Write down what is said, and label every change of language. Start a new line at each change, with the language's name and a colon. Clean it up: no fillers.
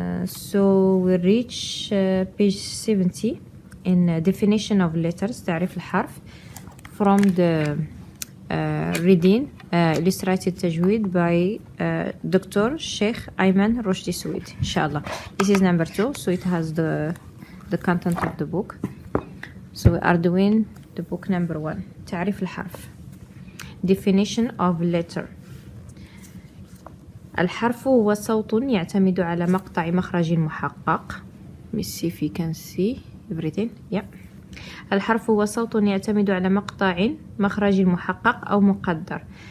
English: So we reach page 70 in definition of letters,
Arabic: تعريف الحرف,
English: from the reading Illustrated Tajweed by Dr. Sheikh Ayman Rushdi Suwid, inshallah. This is number 2, so it has the content of the book. So we are doing the book number 1,
Arabic: تعريف الحرف.
English: Definition of letter.
Arabic: الحرف هو صوت يعتمد على مقطع مخرج محقق.
English: Let me see if you can see everything. Yeah.
Arabic: الحرف هو صوت يعتمد على مقطع مخرج محقق أو مقدر.